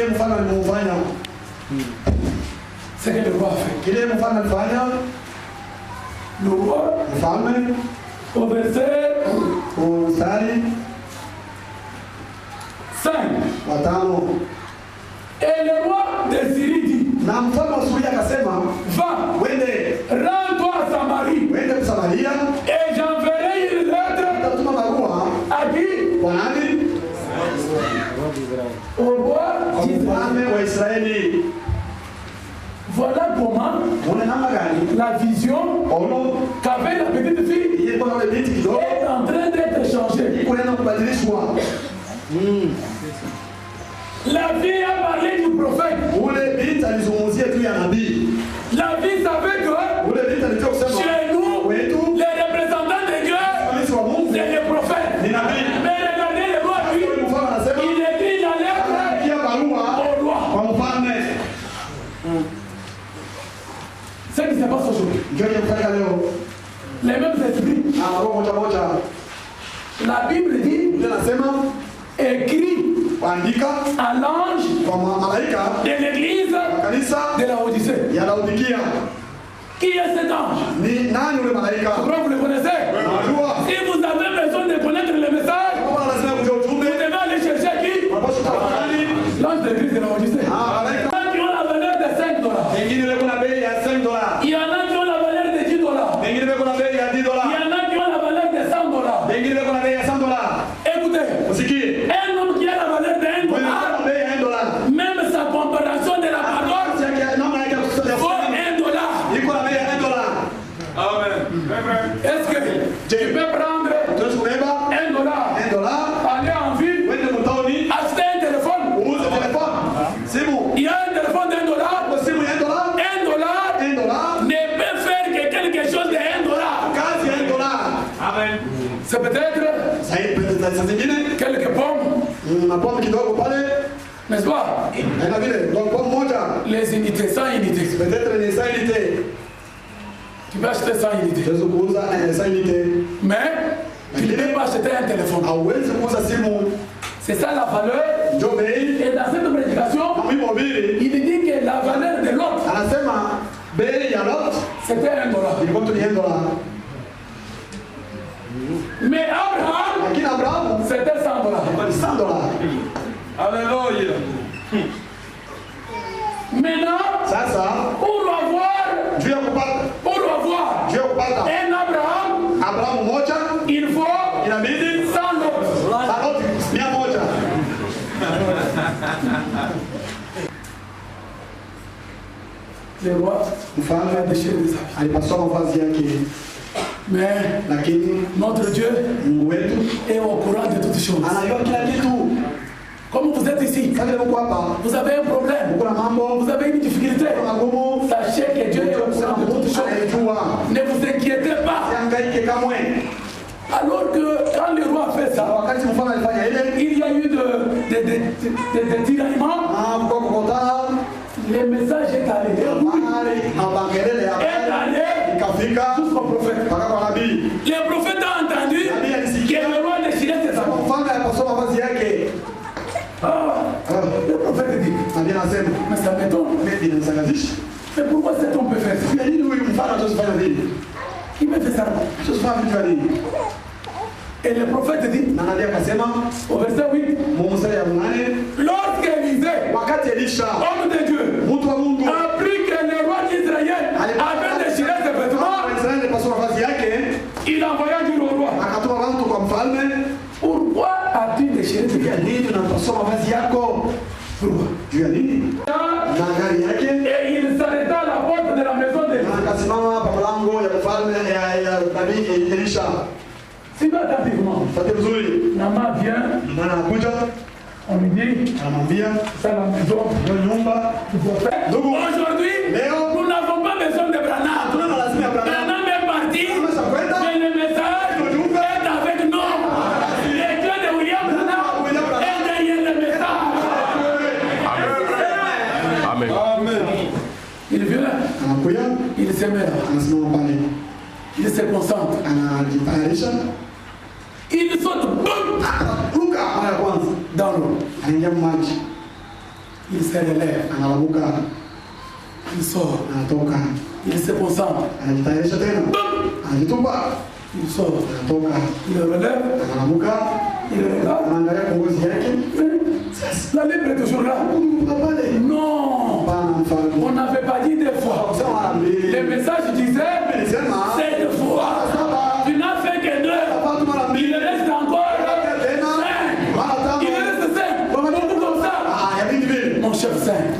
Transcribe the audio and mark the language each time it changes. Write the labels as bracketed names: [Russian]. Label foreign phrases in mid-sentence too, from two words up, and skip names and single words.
[French] Ce que le roi a fait. Le roi, au verset [Swahili] watano. [French] Et le roi de Syrie dit, [Swahili] Na mfalme wa Suria akasema, [French] va, [Swahili] wende [French] rends-toi à Samarie, [Swahili] wende Samaria, [French] et j'enverrai une lettre [Swahili] nitatuma barua [French] à qui? [Swahili] kwa nani? [French] Au roi [Swahili] Kwa [French] d'Israël. [Swahili] mfalme wa Israeli. [French] Voilà comment [Swahili] Muone namna gani [French] la vision [Swahili] ono [French] qu'avait la petite fille [Swahili] ilikuwa na binti kidogo [French] est en train d'être changée. [Swahili] iko inaenda kubadilishwa. [French] La fille a parlé du prophète. [Swahili] Ule binti alizungumzia juu ya nabii. [French] La fille savait que [Swahili] Ule binti alijua kusema [French] chez nous, [Swahili] wetu [French] les représentants de Dieu, [Swahili] mtumishi wa Mungu [French] c'est les prophètes. [Swahili] ni nabii. [French] Mais regardez le roi, lui, [Swahili] Ule mfalme anasema [French] il écrit la lettre [Swahili] anaandikia barua [French] au roi. [Swahili] kwa mfalme. [French] Ce qui se passe aujourd'hui. [Swahili] Ndio kinafanyika leo. [French] Les mêmes esprits. [Swahili] Na roho moja moja. [French] La Bible dit, [Swahili] Ndio nasema [French] écrit [Swahili] kuandika [French] à l'ange [Swahili] kwa malaika [French] de l'église [Swahili] kanisa [French] de la Odyssée. [Swahili] ya Laodikia. [French] Qui est cet ange? [Swahili] Ni nani ule malaika? [French] Je crois que vous le connaissez. [Swahili] Unajua? [French] Si vous avez besoin de connaître le message, [Swahili] Kama lazima kujua [French] vous [Swahili] ujumbe, [French] devez aller chercher qui? [Swahili] unapaswa kutafuta nani? [French] L'ange de l'église de la Odyssée. [Swahili] Malaika. [French] Qui ont la valeur de $5. [Swahili] Wengine weko na bei ya $5. [French] Il y en a qui ont la valeur de $10. [Swahili] Wengine weko na bei ya [French] Il y $10. en a qui ont la valeur de $100. [Swahili] Wengine weko na bei ya $100. [French] Écoutez, [Swahili] Usikie. [French] un homme qui a la valeur de $1, [Swahili] Wewe uko na bei ya $1. [French] même sa comparaison de la parole [Swahili] Namna yake ya kusema [French] vaut $1. [Swahili] iko na bei ya $1. [French] Est-ce que tu peux prendre [Swahili] Tunaweza kubeba $1, $1, [French] aller en ville, [Swahili] wende mtaoni, [French] acheter un téléphone? [Swahili] uuze telefoni, simu. [French] Il y a un téléphone de $1. [Swahili] Kwa simu ya $1, $1 $1, [French] ne peut faire que quelque chose de $1. [Swahili] kazi ya $1. [French] Amen. C'est peut-être [Swahili] Saa zingine [French] quelques pommes, [Swahili] na pombe kidogo pale, [French] n'est-ce pas? [Swahili] na vile donc pombe moja [French] Les unités, 100 unités. [Swahili] peut-être ni saa unité. [French] Tu peux acheter 100 unités. [Swahili] Tunaweza kuuza saa unité. [French] Mais tu ne peux pas acheter un téléphone. [Swahili] Hauwezi kuuza simu. [French] C'est ça la valeur. [Swahili] Ndio bei. [French] Et dans cette prédication, [Swahili] Na mimi mhubiri [French] il dit que la valeur de l'autre, [Swahili] anasema bei ya lot [French] c'était $1. [Swahili] ilikuwa tu ni $1. [French] Mais Abraham, [Swahili] Lakini Abrahamu [French] c'était $100. [Swahili] ilikuwa ni $100. [French] Alléluia. Maintenant, [Swahili] Sasa [French] pour avoir [Swahili] juu ya kupata [French] un Abraham, [Swahili] Abrahamu moja [French] il faut [Swahili] inabidi [French] 100 autres. [Swahili] na lot 100. [French] Le roi [Swahili] Mfalme [French] a déchiré les habits. [Swahili] alipasua mavazi yake, [French] Mais [Swahili] lakini [French] notre Dieu [Swahili] Mungu wetu [French] est au courant de toutes choses. [Swahili] anajua kila kitu. [French] Comme vous êtes ici, [Swahili] Sasa niko hapa, [French] vous avez un problème, [Swahili] kuna mambo [French] vous avez une difficulté, [Swahili] magumu, [French] sachez que Dieu est au courant de toutes choses. [Swahili] anayejua. [French] Ne vous inquiétez pas. [Swahili] Sihangaike kamwe. [French] Alors que quand le roi a fait ça, [Swahili] Wakati mfalme alifanya ile [French] il y a eu des tiraillements. [Swahili] kwa kukutana [French] Le message est allé. [Swahili] habari mabangelele ya [French] Est allé [Swahili] ikafika [French] jusqu'au prophète. [Swahili] mpaka kwa nabii. [French] Le prophète a entendu que le roi déchirait ses habits. [Swahili] Mfalme alipasua mavazi yake. [French] Le prophète dit, [Swahili] Nabii anasema [French] mais ça m'étonne. [Swahili] mimi ninasangazisha. [French] Mais pourquoi cet homme peut faire ça? [Swahili] Kwa nini huyu mfalme anachofanya nini? [French] Il me fait ça. [Swahili] Anachofanya vitu nini? [French] Et le prophète dit, [Swahili] Na nabii akasema [French] au verset 8, [Swahili] mstari ya 8, [French] lorsque Élisée, [Swahili] wakati Elisha [French] homme de Dieu, [Swahili] mtu wa Mungu [French] a appris que le roi d'Israël avait déchiré ses vêtements, [Swahili] Israeli alipasua mavazi yake, [French] il envoya dire au roi, [Swahili] akatuma watu kwa mfalme, [French] pourquoi as-tu déchiré tes [Swahili] juu ya [French] vêtements? [Swahili] nini unapasua mavazi yako? [French] Pourquoi? [Swahili] Juu ya nini? Na gari yake [French] Et il s'arrêta à la porte de la maison de [Swahili] na akasimama pa mlango ya mfalme ya nabii Elisha. [French] Suivez attentivement. [Swahili] Fate vizuri. [French] Nama vient, [Swahili] Mwana anakuja [French] on lui dit, [Swahili] anamwambia [French] c'est la maison. [Swahili] ndio nyumba. Ndugu, [French] Aujourd'hui, [Swahili] leo [French] nous n'avons pas besoin de Branham. [Swahili] hatuna na lazima ya Branham. [French] Branham est parti, [Swahili] Ameshakwenda. [French] mais le message est avec nous. Le Dieu de William Branham est derrière le message. Amen. Il vient, [Swahili] Anakuja, [French] il se met là, [Swahili] anasimama pale, [French] il se concentre. [Swahili] anajitayarisha, [French] Il saute, boum, [Swahili] ruka mara ya kwanza, [French] dans l'eau. [Swahili] anaingia maji, [French] Il se relève, [Swahili] analabuka, [French] il sort, [Swahili] anatoka, [French] il se concentre, [Swahili] anajitayarisha tena, [French] boum, [Swahili] anajitupa, [French] il sort, [Swahili] anatoka, [French] il relève, [Swahili] analabuka, [French] il regarde, [Swahili] anaangalia kwa ngozi yake, [French] Bible est toujours là. Non. On n'avait pas dit deux fois. Le message disait, c'est deux fois. Tu n'as fait que deux. Il reste encore 5. Il reste 5. Beaucoup comme ça. Mon chef 5.